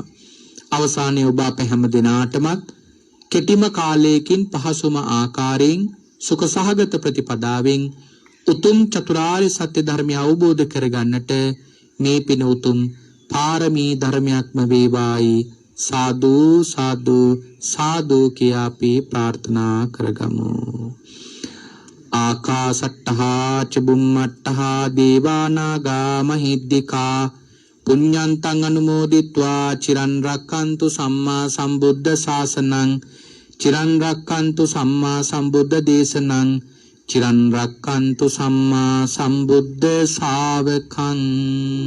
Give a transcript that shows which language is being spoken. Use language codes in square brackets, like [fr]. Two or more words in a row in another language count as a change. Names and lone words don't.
[si] අවසානයේ ඔබ අප හැම දිනාටමත් කෙටිම කාලයකින් පහසුම ආකාරයෙන් සුඛ සහගත ප්‍රතිපදාවෙන් උතුම් චතුරාර්ය සත්‍ය ධර්මය අවබෝධ කරගන්නට මේ පින උතුම් පාරමී ධර්මයක්ම වේවායි. සාදු සාදු සාදු කියා අපි ප්‍රාර්ථනා කරගමු. [pi] ආකාසට්ඨා චුම්මට්ඨා දේවානාගා මහිද්దికා පුඤ්ඤන්තං අනුමෝදිත්වා චිරන් රක්칸තු සම්මා සම්බුද්ධ ශාසනං චිරන් රක්칸තු සම්මා සම්බුද්ධ දේශනං චිරන් රක්칸තු සම්මා සම්බුද්ධ ශාවකං